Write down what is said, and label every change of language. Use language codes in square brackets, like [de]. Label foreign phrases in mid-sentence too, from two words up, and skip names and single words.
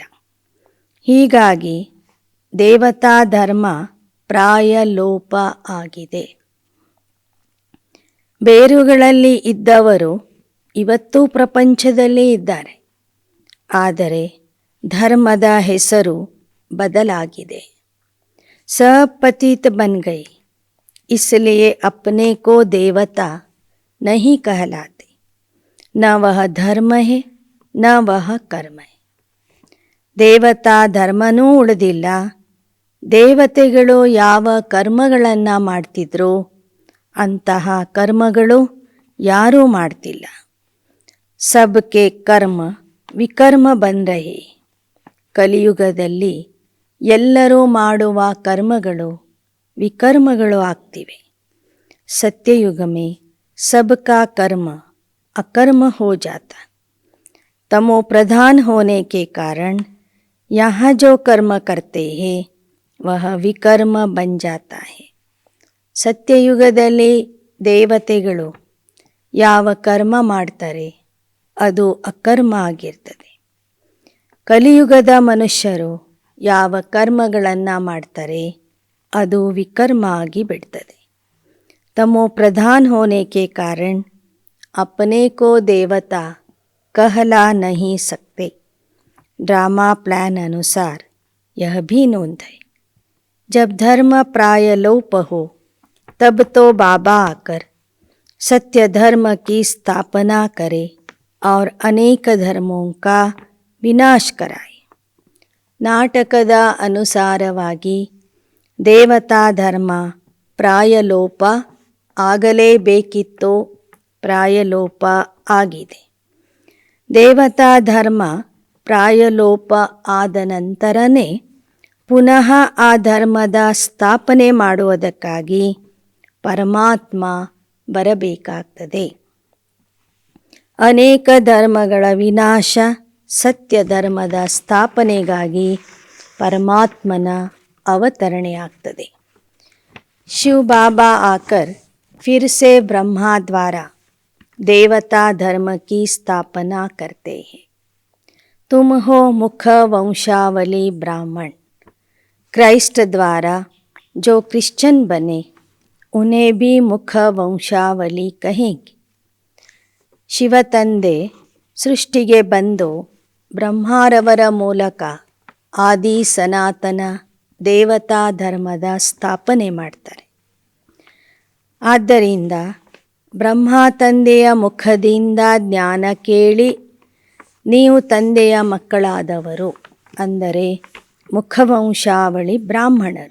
[kn] ಹೀಗಾಗಿ ದೇವತಾ ಧರ್ಮ ಪ್ರಾಯ ಲೋಪ ಆಗಿದೆ. ಬೇರುಗಳಲ್ಲಿ ಇದ್ದವರು ಇವತ್ತೂ ಪ್ರಪಂಚದಲ್ಲಿ ಇದ್ದಾರೆ, ಆದರೆ ಧರ್ಮದ ಹೆಸರು ಬದಲಾಗಿದೆ. [hi] सब पतित बन गए इसलिए अपने को देवता नहीं कहलाते. न वह धर्म है न वह कर्म है. [kn] ದೇವತಾ ಧರ್ಮನೂ ಉಳಿದಿಲ್ಲ, ದೇವತೆಗಳು ಯಾವ ಕರ್ಮಗಳನ್ನು ಮಾಡ್ತಿದ್ರೋ ಅಂತಹ ಕರ್ಮಗಳು ಯಾರೂ ಮಾಡ್ತಿಲ್ಲ. [hi] सबके कर्म विकर्म बन रहे. [kn] ಕಲಿಯುಗದಲ್ಲಿ ಎಲ್ಲರೂ ಮಾಡುವ ಕರ್ಮಗಳು ವಿಕರ್ಮಗಳು ಆಗ್ತಿವೆ. [hi] सत्ययुग में सबका कर्म अकर्म हो जाता. तमो प्रधान होने के कारण यहाँ जो कर्म करते हैं वह विकर्म बन जाता है. [kn] ಸತ್ಯಯುಗದಲ್ಲಿ ದೇವತೆಗಳು ಯಾವ ಕರ್ಮ ಮಾಡ್ತಾರೆ ಅದು ಅಕರ್ಮ ಆಗಿರ್ತದೆ. ಕಲಿಯುಗದ ಮನುಷ್ಯರು ಯಾವ ಕರ್ಮಗಳನ್ನು ಮಾಡ್ತಾರೆ ಅದು ವಿಕರ್ಮ ಆಗಿ ಬಿಡ್ತದೆ. [hi] तमो प्रधान होने के कारण अपने को देवता कहला नहीं सकते. [en] drama plan [hi] अनुसार यह भी नोंद है. जब धर्म प्राय लोप हो तब तो बाबा आकर सत्य धर्म की स्थापना करे और अनेक धर्मों का विनाश कराए. [kn] ನಾಟಕದ ಅನುಸಾರವಾಗಿ ದೇವತಾ ಧರ್ಮ ಪ್ರಾಯಲೋಪ ಆಗಲೇಬೇಕಿತ್ತೋ ಪ್ರಾಯಲೋಪ ಆಗಿದೆ. ದೇವತಾ ಧರ್ಮ ಪ್ರಾಯಲೋಪ ಆದ ನಂತರನೇ ಪುನಃ ಆ ಧರ್ಮದ ಸ್ಥಾಪನೆ ಮಾಡುವುದಕ್ಕಾಗಿ ಪರಮಾತ್ಮ ಬರಬೇಕಾಗ್ತದೆ. ಅನೇಕ ಧರ್ಮಗಳ ವಿನಾಶ ಸತ್ಯ ಧರ್ಮದ ಸ್ಥಾಪನೆಗಾಗಿ ಪರಮಾತ್ಮನ ಅವತರಣೆಯಾಗ್ತದೆ. [hi] शिव बाबा आकर फिर से ब्रह्मा द्वारा देवता धर्म की स्थापना करते हैं. तुम हो मुख वंशावली ब्राह्मण. क्राइस्ट द्वारा जो क्रिश्चियन बने उन्हें भी मुख वंशावली कहेंगे. [kn] ಶಿವತಂದೆ ಸೃಷ್ಟಿಗೆ ಬಂದು ಬ್ರಹ್ಮಾರವರ ಮೂಲಕ ಆದಿ ಸನಾತನ ದೇವತಾ ಧರ್ಮದ ಸ್ಥಾಪನೆ ಮಾಡ್ತಾರೆ. ಆದ್ದರಿಂದ ಬ್ರಹ್ಮ ತಂದೆಯ ಮುಖದಿಂದ ಜ್ಞಾನ ಕೇಳಿ ನೀವು ತಂದೆಯ ಮಕ್ಕಳಾದವರು ಅಂದರೆ ಮುಖವಂಶಾವಳಿ ಬ್ರಾಹ್ಮಣರು.